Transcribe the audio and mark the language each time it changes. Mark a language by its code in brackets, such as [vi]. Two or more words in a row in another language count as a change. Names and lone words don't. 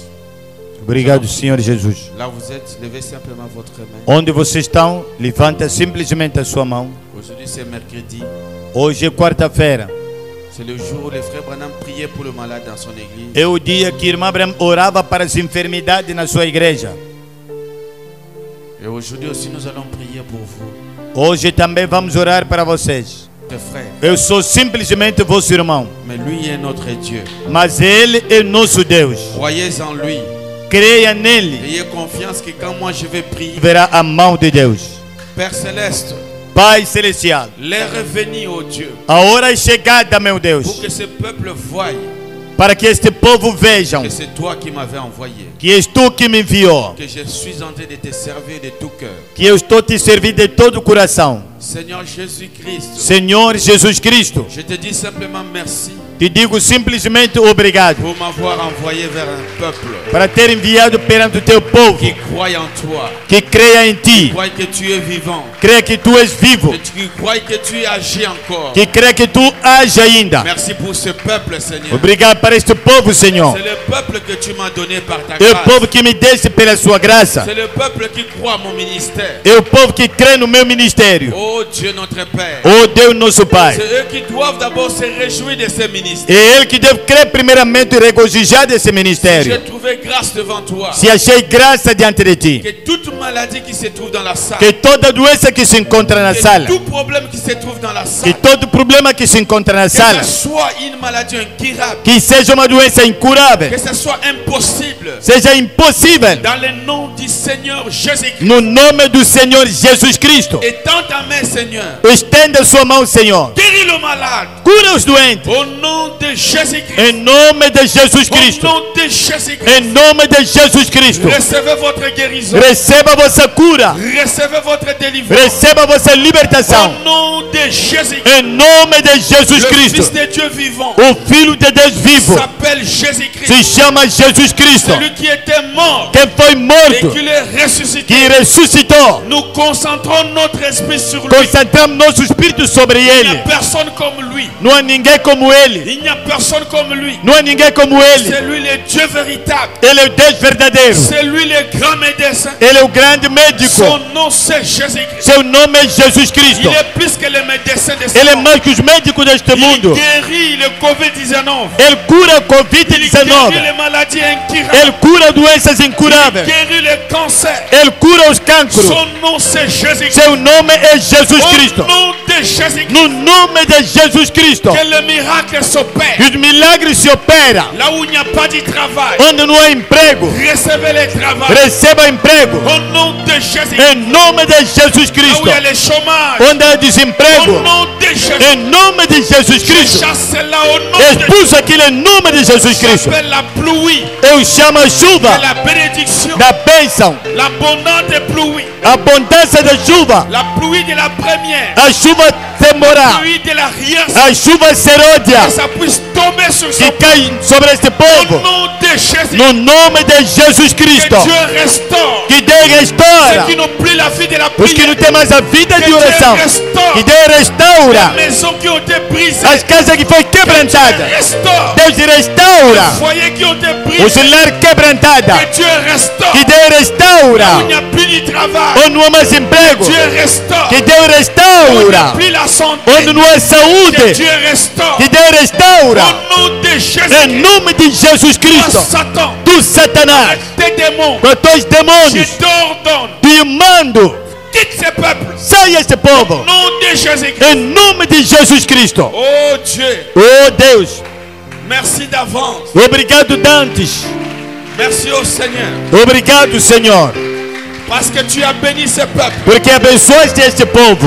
[pt] Obrigado, Senhor Jesus. [fr] Là où vous êtes, levez simplement votre main. [pt] Onde vocês estão, levanta simplesmente a sua mão. [fr] Aujourd'hui c'est mercredi. [pt] Hoje é quarta-feira. [fr] C'est le jour où le frère Branham priait pour le malade dans son église. [pt] É o dia que a irmã Abraham orava para as enfermidades na sua igreja. [fr] Et aujourd'hui aussi nous allons prier pour vous, [pt] Hoje também vamos orar para vocês. [fr] tes frères. [pt] Eu sou simplesmente vosso irmão, [fr] Mais lui est notre Dieu. [pt] mas Ele é nosso Deus. [fr] Croyez en lui. [pt] Creia nele, [fr] Ayez confiance que quand moi je vais prier, [pt] verá a mão de Deus. [fr] Père Céleste, [pt] Pai Celestial, [fr] l'heure est venue, oh Dieu, [pt] a hora é chegada, meu [fr] pour [pt] Deus, [fr] que ce peuple voie [pt] para que este povo vejam [fr] que c'est toi qui m'avais envoyé. [pt] que és tu que me enviou, [fr] Que je suis en train de te servir de tout cœur. [pt] que eu estou te servindo de todo o coração. [fr] Seigneur Jésus-Christ, [pt] Senhor Jesus Cristo, [fr] je te dis simplement merci [pt] te digo simplesmente obrigado [fr] pour m'avoir envoyé vers un peuple [pt] para ter enviado perante o teu povo [fr] qui croit en toi, [pt] que creia em [fr] qui [pt] ti, [fr] croit que tu es vivant, [pt] crê que tu és vivo, [fr] qui croit que tu agis encore. [pt] que crê que tu age ainda. [fr] Merci pour ce peuple, Seigneur. [pt] Obrigado para este povo, Senhor. [fr] C'est le peuple que tu m'as donné par ta [pt] É o [fr] grâce. [pt] povo que me deste pela sua graça. [fr] C'est le peuple qui croit à mon ministère. [pt] É o povo que crê no meu ministério. [fr] Oh Dieu notre Père. [pt] Oh Deus nosso Pai. [fr] C'est eux qui doivent d'abord se réjouir de ce ministère. [pt] É Ele que deve crer primeiramente e regozijar desse ministério. [fr] J'ai trouvé grâce devant toi. [pt] Se achei graça diante de ti, [fr] Que toute maladie qui se trouve dans la salle, [pt] que toda doença que se encontra na que sala, [fr] tout problème qui se trouve dans la que salle, [pt] todo problema que se encontra na que sala, [fr] ce soit une maladie incurable, [pt] que seja uma doença incurável, que [fr] ce soit impossible, [pt] seja impossível, [fr] dans le nom du Seigneur Jésus-Christ. [pt] no nome do Senhor Jesus Cristo. [fr] Étends ta main, Seigneur. [pt] Estenda sua mão, Senhor. [fr] Guéris le malade. [pt] Cura os doentes. [fr] Au nom de Jésus-Christ. [pt] Em nome de Jesus [fr] Au [pt] Cristo. [fr] nom de Jésus-Christ. [pt] Em nome de Jesus Cristo. [fr] Recevez votre guérison. [pt] Receba vossa cura. [fr] Recevez votre délivrance. [pt] Receba vossa libertação. [fr] Au nom de Jésus-Christ. [pt] Em nome de Jesus [fr] Le [pt] Cristo. [fr] Fils de Dieu vivant [pt] O Filho de Deus vivo [fr] s'appelle Jésus-Christ. [pt] se chama Jesus Cristo. [fr] Celui qui était mort [pt] Que foi [fr] et [pt] morto, [fr] qui est ressuscité. [pt] que ressuscitou. [fr] Nous concentrons notre esprit sur lui. [pt] Concentramos nosso espírito sobre [fr] Il n'y a [pt] ele. [fr] personne comme lui. [pt] Não há ninguém como ele. [fr] Il n'y a personne comme lui. [pt] Não há ninguém como ele. [fr] C'est lui le Dieu véritable. [pt] Ele é o Deus verdadeiro. [fr] C'est lui le grand médecin. [pt] Ele é o grande médico. [fr] Son nom c'est Jésus-Christ. [pt] Seu nome é Jesus [fr] Il [pt] Cristo. [fr] est plus que le médecin de ce [pt] Ele é [fr] monde. [pt] mais que os médicos deste [fr] Il [pt] mundo. [fr] guérit le Covid-19. [pt] Ele cura a [fr] Il guérit [pt] Covid-19. [fr] les maladies incurables. [pt] Ele cura doenças [fr] Il [pt] incuráveis. [fr] guérit le cancer. [pt] Ele cura os cancros. [fr] Son nom c'est Jésus-Christ. [pt] Seu nome é Jesus Cristo. [fr] Au nom de Jésus-Christ. [pt] No nome de Jesus Cristo. [fr] Que le miracle s'opère. [pt] Os milagres se operam. [fr] Là où il n'y a pas de travail. [pt] Onde não há emprego, [fr] Recevez le travail. [pt] receba emprego. [fr] Au nom de Jésus-Christ. [pt] Em nome de Jesus [fr] Là où [pt] Cristo. [fr] il y a le chômage. [pt] Onde há [fr] Au [pt] desemprego, [fr] nom de Jésus. [pt] em nome de Jesus [fr] Je [pt] Cristo. [fr] chasse là au nom de [pt] Expulso aquilo em nome de Jesus Cristo. [fr] J'appelle la pluie. [pt] Eu chamo a chuva [fr] La bénédiction. [pt] da bênção, [fr] L'abondante pluie. pluie. [pt] abundância da chuva, [fr] La pluie de la première. [pt] a chuva [fr] La [pt] temporal, [fr] pluie de l'arrière. [pt] a chuva serôdia [fr] Que ça puisse tomber sur [pt] que [fr] son [pt] cai sobre este [fr] Au [pt] povo, [fr] nom de Jésus. [pt] no nome de Jesus [fr] Que [pt] Cristo. [fr] Dieu restaure. [pt] Que Deus restaura [fr] Ceux qui n'ont plus la vie de la [pt] os que não [fr] prière. [pt] têm mais a vida [fr] Que [pt] de [fr] Dieu [pt] oração. [fr] restaure. [pt] Que Deus restaura [fr] Les maisons qui ont été brisées. [pt] as casas que foi [fr] Que Dieu [pt] quebrantada. [fr] restaure. [pt] Deus restaura [fr] Les foyers qui ont été [pt] o [fr] brisés. [pt] lar quebrantada. [fr] Que Dieu restaure. [pt] Que Deus [fr] Où il [pt] restaura [fr] n'y a plus de travail. [pt] onde não há mais emprego. [fr] Dieu restaure. [pt] Que Deus [fr] Où il n'y a [pt] restaura [fr] plus la santé. [pt] onde não há [fr] Que [pt] saúde. [fr] Dieu restaure. [pt] Que Deus restaura [fr] Au nom de Jésus. [pt] em nome de Jesus Cristo. [fr] Satan. [pt] Tu Satanás, [fr] Tes démons. [pt] com teus [fr] Je [pt] demônios, [fr] t'ordonne. [pt] te mando, [fr] Quitte ces peuples. [pt] saia este [fr] Au [pt] povo [fr] nom de Jésus-Christ. [pt] em nome de Jesus Cristo. [fr] Oh Dieu. [pt] Oh Deus, [fr] Merci d'avance. [pt] obrigado dantes. [fr] Merci au Seigneur. [pt] Obrigado, Senhor, [fr] Parce que tu as béni ces peuples. [pt] porque abençoaste este povo.